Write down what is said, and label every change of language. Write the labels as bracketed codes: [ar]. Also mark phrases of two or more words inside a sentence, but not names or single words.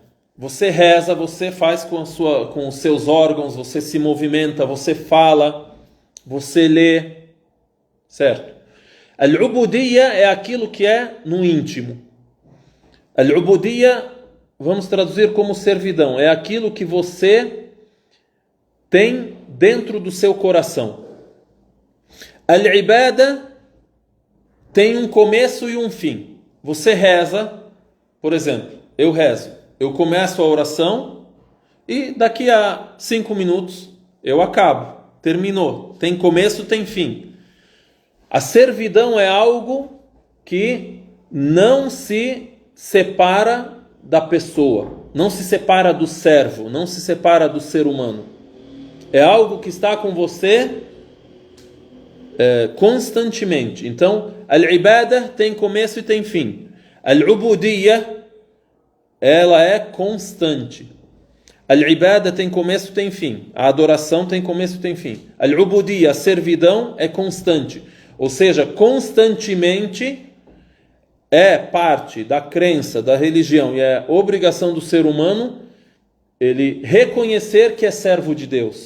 [pt] Você reza, você faz com os seus órgãos, você se movimenta, você fala, você lê, certo? Al-ubudiyya é aquilo que é no íntimo. Al-ubudiyya, vamos traduzir como servidão, é aquilo que você tem dentro do seu coração. Al-ibada tem um começo e um fim. Você reza, por exemplo, eu rezo. Eu começo a oração e daqui a 5 minutos eu acabo. Terminou. Tem começo, tem fim. A servidão é algo que não se separa da pessoa, não se separa do servo, não se separa do ser humano. É algo que está com você constantemente. Então, al-ibada tem começo e tem fim. Al-ubudiyya, ela é constante. Al-ibada tem começo e tem fim. A adoração tem começo e tem fim. Al-ubudiyya, a servidão, é constante. Ou seja, constantemente é parte da crença, da religião e é obrigação do ser humano ele reconhecer que é servo de Deus.